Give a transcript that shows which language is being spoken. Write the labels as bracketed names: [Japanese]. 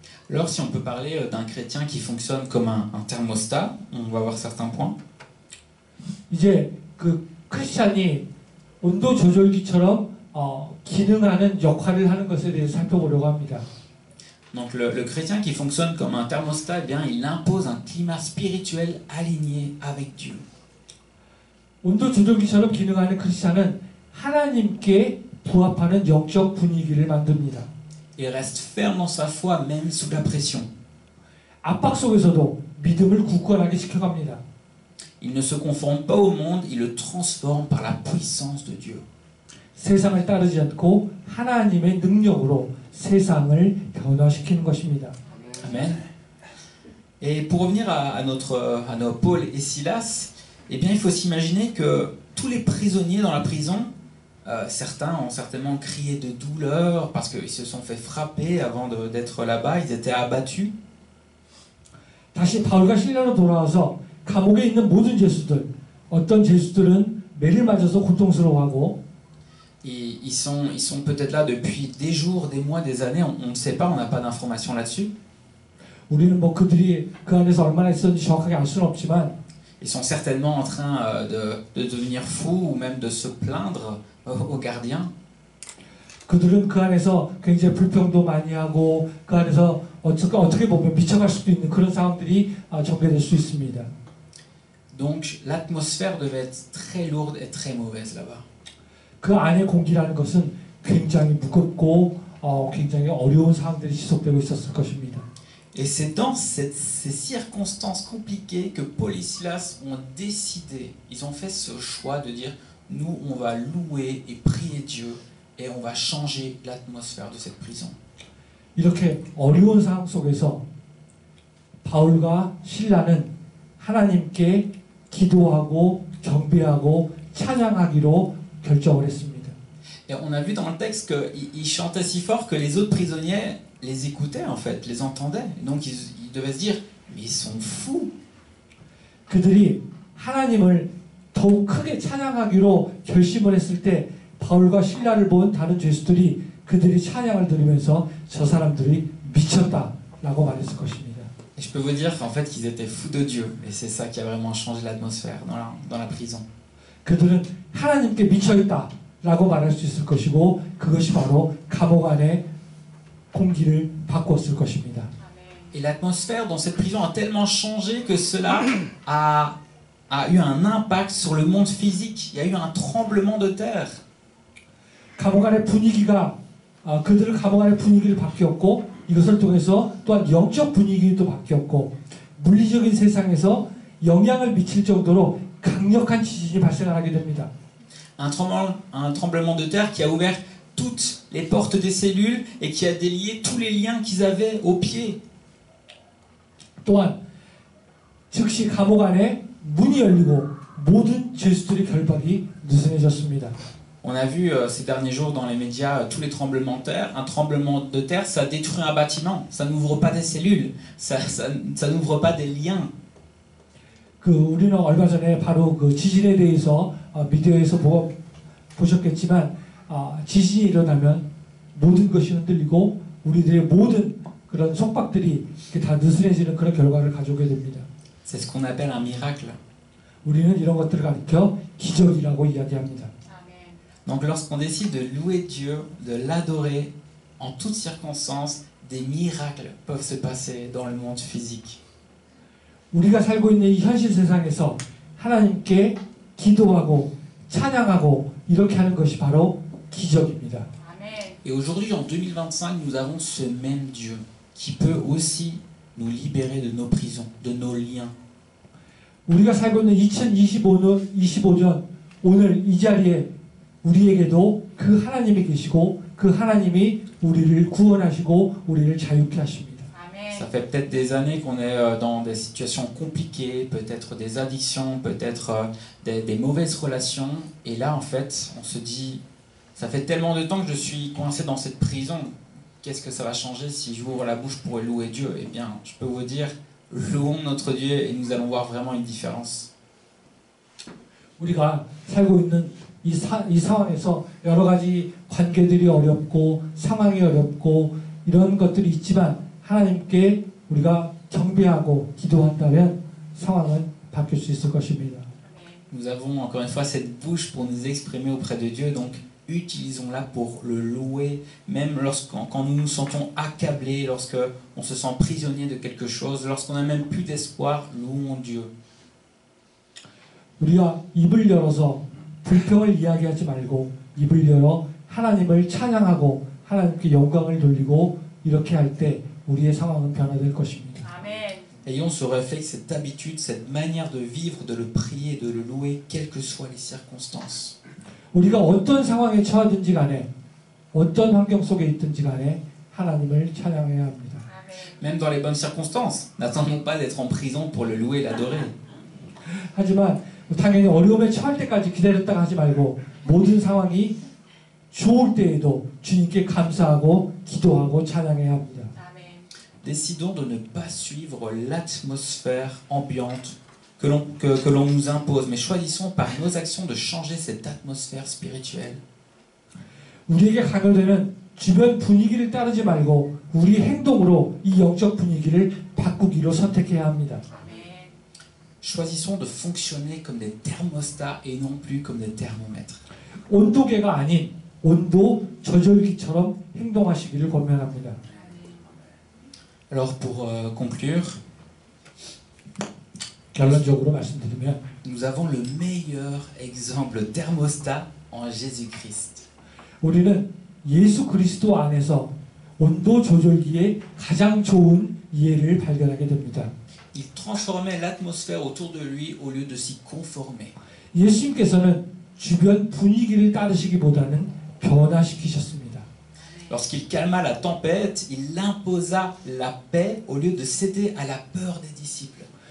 [French] Alors, si on peut parler d'un chrétien qui fonctionne comme un thermostat, on va voir certains points. [Korean] 이제 그 크리스찬이 온도 조절기처럼 기능하는 역할을 하는 것에 대해서 살펴보려고 합니다. [French] Donc, le chrétien qui fonctionne comme un thermostat, eh bien, il impose un climat spirituel aligné avec Dieu. [Korean] 온도 조절기처럼 기능하는 크리스찬은 하나님께 부합하는 영적 분위기를 만듭니다. [French] Il reste ferme dans sa foi, même sous la pression. [Korean] 압박 속에서도 믿음을 굳건하게 지켜갑니다. [French] Il ne se conforme pas au monde, il le transforme par la puissance de Dieu. [Korean] 세상을 따르지 않고 하나님의 능력으로 세상을 변화시키는 것입니다. [French] Amen. Et pour revenir à nos Paul et Silas, eh bien, il faut s'imaginer que tous les prisonniers dans la prison, certains ont certainement crié de douleur parce qu'ils se sont fait frapper avant d'être là-bas, ils étaient abattus. [Korean] 다시 바울과 실라로 돌아와서 감옥에 있는 모든 죄수들, 어떤 죄수들은 매를 맞아서 고통스러워하고 [French] Et ils sont peut-être là depuis des jours, des mois, des années, on ne sait pas, on n'a pas d'informations là-dessus. [Korean] 우리는 뭐 그들이 그 안에서 얼마나 있었는지 정확하게 알 수는 없지만 [French] Ils sont certainement en train de devenir fous ou même de se plaindre aux gardiens. [Korean] 그들은 그 안에서 굉장히 불평도 많이 하고 그 안에서 어떻게 보면 미쳐갈 수도 있는 그런 상황들이 전개될 수 있습니다. [French] Donc l'atmosphère devait être très lourde et très mauvaise là-bas. [Korean] 그 안의 공기라는 것은 굉장히 무겁고 굉장히 어려운 상황들이 지속되고 있었을 것입니다. [French] Et c'est dans ces circonstances compliquées que Paul et Silas ont décidé, ils ont fait ce choix de dire nous on va louer et prier Dieu et on va changer l'atmosphère de cette prison. [Korean] 이렇게 어려운 상황 속에서 바울과 실라는 하나님께 기도하고 경배하고 찬양하기로 결정을 했습니다. [French] Et on a vu dans le texte qu'ils chantaient si fort que les autres prisonniers les écoutaient en fait, les entendaient. Donc ils devaient se dire mais ils sont fous. [Korean] 그들이 하나님을 더욱 크게 찬양하기로 결심을 했을 때 바울과 실라를 본 다른 죄수들이 그들이 찬양을 들으면서 저 사람들이 미쳤다라고 말했을 것입니다. [French] Et je peux vous dire qu'en fait qu'ils étaient fous de Dieu et c'est ça qui a vraiment changé l'atmosphère dans la prison. [Korean] 그들은 하나님께 미쳐있다라고 말할 수 있을 것이고 그것이 바로 감옥 안의 공기를 바꿨을 것입니다. [French] Et l'atmosphère dans cette prison a tellement changé que cela a eu un impact sur le monde physique. Il y a eu un tremblement de terre. [Korean] 감옥 안의 분위기가 그들은 감옥 안의 분위기를 바뀌었고 이것을 통해서 또한 영적 분위기도 바뀌었고 물리적인 세상에서 영향을 미칠 정도로 강력한 지진이 발생하게 됩니다. [French] Un tremblement de terre qui a ouvert toutes les portes des cellules et qui a délié tous les liens qu'ils avaient aux pieds. [Korean] 또한 즉시 감옥 안에 문이 열리고 모든 죄수들의 결박이 느슨해졌습니다. [French] On a vu ces derniers jours dans les médias tous les tremblements de terre. Un tremblement de terre, ça détruit un bâtiment. Ça n'ouvre pas des cellules. Ça n'ouvre pas des liens. [Korean] 우리는 얼마 전에 바로 그 지진에 대해서 미디어에서 보셨겠지만 지진이 일어나면 모든 것이 흔들리고 우리들의 모든 그런 속박들이 다 느슨해지는 그런 결과를 가져오게 됩니다. [French] C'est ce qu'on appelle un miracle. [Korean] 우리는 이런 것들을 가리켜 기적이라고 이야기합니다. [French] Donc lorsqu'on décide de louer Dieu, de l'adorer, en toutes circonstances, des miracles peuvent se passer dans le monde physique. [Korean] 우리가 살고 있는 이 현실 세상에서 하나님께 기도하고 찬양하고 이렇게 하는 것이 바로 기적입니다. [French] Et aujourd'hui, en 2025, nous avons ce même Dieu qui peut aussi nous libérer de nos prisons, de nos liens. [Korean] 우리가 살고 있는 2025년 오늘 이 자리에 우리에게도 그 하나님이 계시고 그 하나님이 우리를 구원하시고 우리를 자유케 하십니다. [French] Ça fait peut-être des années qu'on est dans des situations compliquées, peut-être des addictions, peut-être des mauvaises relations. Et là, en fait, on se dit, ça fait tellement de temps que je suis coincé dans cette prison. Qu'est-ce que ça va changer si j'ouvre la bouche pour louer Dieu? Eh bien, je peux vous dire, louons notre Dieu et nous allons voir vraiment une différence. [Korean] 우리가 살고 있는 이 상황에서 여러 가지 관계들이 어렵고 상황이 어렵고 이런 것들이 있지만 하나님께 우리가 경배하고 기도한다면 상황은 바뀔 수 있을 것입니다. [French] Nous avons encore une fois cette bouche pour nous exprimer auprès de Dieu, donc utilisons-la pour le louer, même quand nous nous sentons accablés, lorsqu'on se sent prisonnier de quelque chose, lorsqu'on n'a même plus d'espoir, louons Dieu. [Korean] 우리가 입을 열어서 불평을 이야기하지 말고 입을 열어 하나님을 찬양하고 하나님께 영광을 돌리고 이렇게 할 때 우리의 상황은 변화될 것입니다. [French] Ayons ce réflexe, cette habitude, cette manière de vivre, de le prier, de le louer, quelles que soient les circonstances. [Korean] 우리가 어떤 상황에 처하든지 간에 어떤 환경 속에 있든지 간에 하나님을 찬양해야 합니다. [French] Même dans les bonnes circonstances, n'attendons pas d'être en prison pour le louer et l'adorer. [Korean] 하지만 당연히 어려움에 처할 때까지 기다렸다가 하지 말고 모든 상황이 좋을 때에도 주님께 감사하고 기도하고 찬양해야 합니다. [French] Décidons de ne pas suivre l'atmosphère ambiante que l'on nous impose, mais choisissons par nos actions de changer cette atmosphère spirituelle. [Korean] 우리에게 강요되는 주변 분위기를 따르지 말고 우리 행동으로 이 영적 분위기를 바꾸기로 선택해야 합니다. [French] Choisissons de fonctionner comme des thermostats et non plus comme des thermomètres. [Korean] 온도계가 아닌 온도 조절기처럼 행동하시기를 권면합니다. [French] Alors pour conclure, [Korean] 결론적으로 말씀드리면 [French] nous avons le meilleur exemple thermostat en Jésus-Christ. [Korean] 우리는 예수 그리스도 안에서 온도 조절기의 가장 좋은 이해를 발견하게 됩니다. [French] Il transformait l'atmosphère autour de lui au lieu de s'y conformer. [Korean] 예수님께서는 주변 분위기를 따르시기보다는 변화시키셨습니다. [French] Lorsqu'il calma la tempête, il imposa la paix au lieu de céder à la peur des disciples.